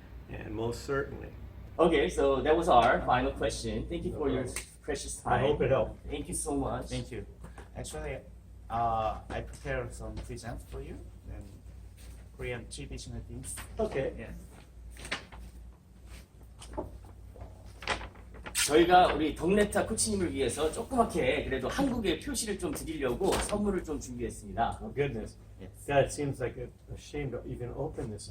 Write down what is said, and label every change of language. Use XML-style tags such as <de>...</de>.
<en>And most certainly, Okay, so that was our final question. Thank you for your precious time. I hope it helped. Thank you so much. Thank you. Actually, I prepared some presents for you and Korean traditional things. Okay. Yeah.</en> <ko>저희가 우리 덕네타 코치님을 위해서 조그맣게 그래도 한국의 표시를 좀 드리려고 선물을 좀 준비했습니다.</ko> <en>Oh goodness. Yes. God, it seems like a shame to even open this.</en>